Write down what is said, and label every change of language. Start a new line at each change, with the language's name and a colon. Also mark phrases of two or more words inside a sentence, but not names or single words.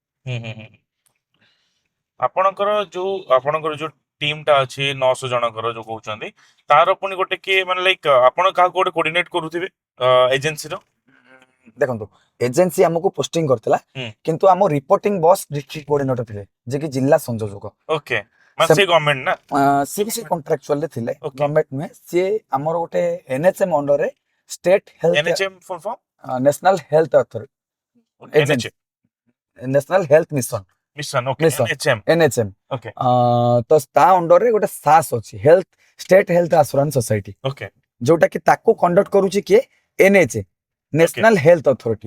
Odia: ଆପଣଙ୍କର ଯୋଉ ଟିମ୍ ଟା ଅଛି 900 ଜଣଙ୍କର ଯୋଉ କହୁଛନ୍ତି ତାର ପୁଣି ଗୋଟେ କିଏ ମାନେ ଲାଇକ ଆପଣ କାହାକୁ ଗୋଟେ କୋଅର୍ଡିନେଟ କରୁଥିବେ ଏଜେନ୍ସିର ଦେଖନ୍ତୁ ଏଜେନ୍ସି ଆମକୁ ପୋଷ୍ଟିଂ କରିଥିଲା ହୁଁ। କିନ୍ତୁ ଆମ
English: reporting boss district coordinator
Odia: ଥିଲେ ଯେ କି ଜିଲ୍ଲା ସଂଯୋଜକ ଓକେ ମାନେ ସେ ଗଭର୍ଣ୍ଣମେଣ୍ଟ ନା ସିଏ ବି ସେ କଣ୍ଟ୍ରାକ୍ଚୁଆଲରେ ଥିଲେ
English: Okay.
Odia: ଗଭର୍ଣ୍ଣମେଣ୍ଟ ନୁହେଁ ସିଏ ଆମର ଗୋଟେ ଏନଏଚଏମ୍ ଅଣ୍ଡରରେ
English: state health NHM full form national health authority agency national health mission mission okay Mission. NHM
Odia: ଏନଏଚଏମ୍ ଓକେ ତ ତା ଅଣ୍ଡରରେ ଗୋଟେ ସାସ୍ ଅଛି
English: health state health assurance society
Odia: ଓକେ ଯୋଉଟା କି ତାକୁ କଣ୍ଡକ୍ଟ କରୁଛି କିଏ ଏନଏଚଏ
English: national health authority